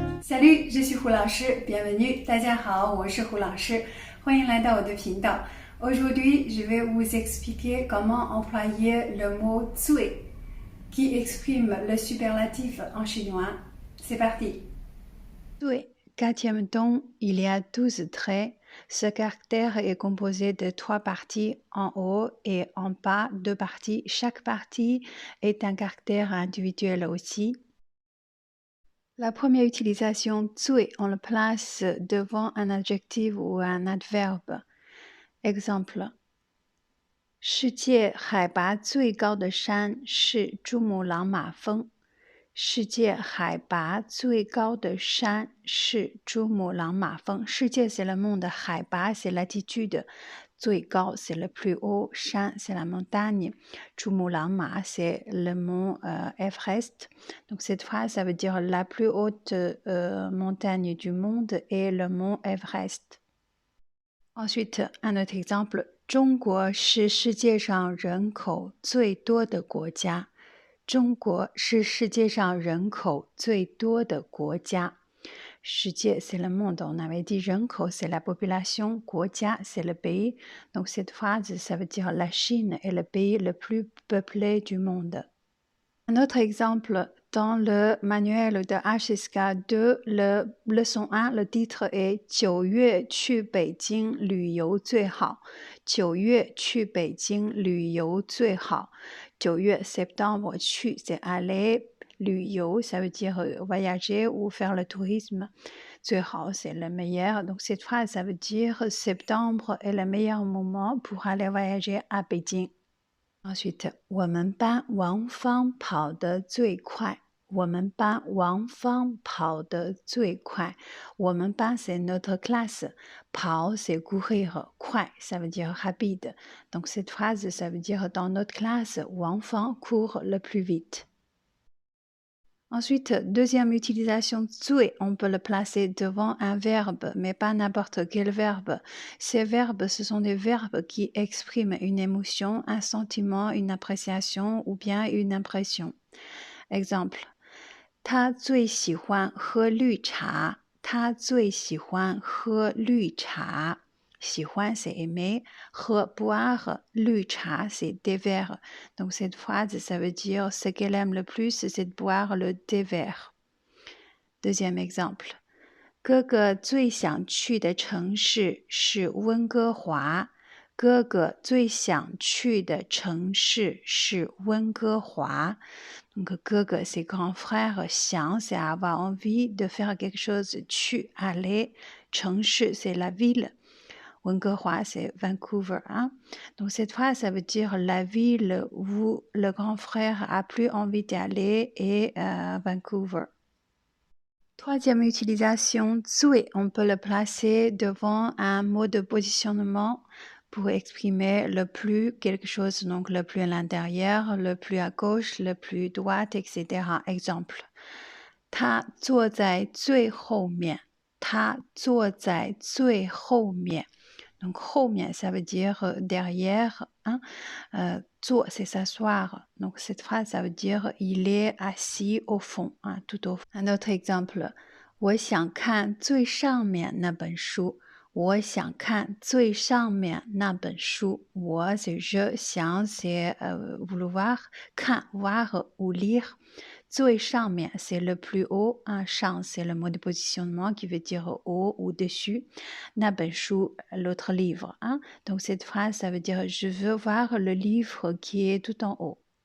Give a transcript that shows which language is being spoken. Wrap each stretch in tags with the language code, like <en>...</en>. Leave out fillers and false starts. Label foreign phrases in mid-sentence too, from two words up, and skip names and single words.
<fr>Salut, je suis胡老师 bienvenue，</fr> <zh>大家好，我是胡老师，欢迎来到我的频道。</zh> <fr>Aujourd'hui, je vais vous expliquer comment employer le mot 最 qui exprime le superlatif en chinois. C'est parti. 最 quatrième ton, il y a 12 traits. Ce caractère est composé de 3 parties, en haut et en bas 2 parties. Chaque partie est un caractère individuel aussi. La première utilisation 最 on le place devant un adjectif ou un adverbe.</fr> <zh>Exemple 世界海拔最高的山是珠穆朗玛峰。世界海拔最高的山是珠穆朗玛峰。</zh> <fr>世界 c'est le monde, 海拔 c'est l'altitude, 最高 c'est le plus haut, 山 c'est la montagne, 珠穆朗玛 c'est le mont Everest. Donc cette phrase ça veut dire la plus haute montagne du monde est le mont Everest. Ensuite, un autre exemple,</fr> <zh>中国是世界上人口最多的国家。中国是世界上人口最多的国家。</zh> <fr>世界 c'est le monde, on avait dit 人口 c'est la population, 国家 c'est le pays. Donc cette phrase, ça veut dire la Chine est le pays le plus peuplé du monde. Un autre exemple, dans le manuel de HSK2, le leçon 1, le titre est</fr> <zh>9 月去北京旅游最好。 9月去北京旅游最好。</zh> <fr>9月 septembre, 去 c'est aller, 旅游 ça veut dire voyager ou faire le tourisme. 最好 c'est le meilleur. Donc cette phrase, ça veut dire septembre est le meilleur moment pour aller voyager à Pékin. Ensuite,</fr> <zh>我们班王芳跑得最快。我们班王芳跑得最快。我们班</zh> <fr>c'est notre classe. 跑 c'est courir. 快 ça veut dire rapide. Donc cette phrase, ça veut dire dans notre classe, 王芳 court le plus vite. Ensuite, deuxième utilisation 最 on peut le placer devant un verbe, mais pas n'importe quel verbe. Ces verbes, ce sont des verbes qui expriment une émotion, un sentiment, une appréciation ou bien une impression. Exemple,</fr> <zh>他最喜欢喝绿茶。他最喜欢喝绿茶。</zh> <fr>喜欢 c'est aimer, 喝 boire, 绿茶 c'est thé vert. Donc cette phrase, ça veut dire ce qu'elle aime le plus, c'est de boire le thé vert. Deuxième exemple.</fr> <zh>哥哥最想去的城市是温哥华。哥哥最想去的城市是温哥华。</zh> <fr>Donc 哥哥 c'est grand frère, 想 c'est avoir envie de faire quelque chose, 去 aller, 城市 c'est la ville. 温哥华 c'est Vancouver. Hein? Donc cette phrase, ça veut dire la ville où le grand frère a plus envie d'y aller est Vancouver. Troisième utilisation, 最 on peut le placer devant un mot de positionnement pour exprimer le plus quelque chose, donc le plus à l'intérieur, le plus à gauche, le plus droite, etc. Exemple,</fr> <zh>他坐在最后面。他坐在最后面。</zh> <fr>Donc 后面 ça veut dire derrière, hein? 坐 c'est s'asseoir. Donc cette phrase ça veut dire il est assis au fond, hein, tout au fond. Un autre exemple,</fr> <zh>我想看最上面那本书。我想看最上面那本书。</zh> <fr>我 c'est je, 想 c'est vouloir, 看 voir ou lire.</fr> <zh>最上面</zh> <fr>c'est le plus haut, un 上 c'est le mot de positionnement qui veut dire haut ou dessus.</fr> <zh>那本书</zh> <fr>l'autre livre. Hein? Donc cette phrase ça veut dire je veux voir le livre qui est tout en haut.</fr>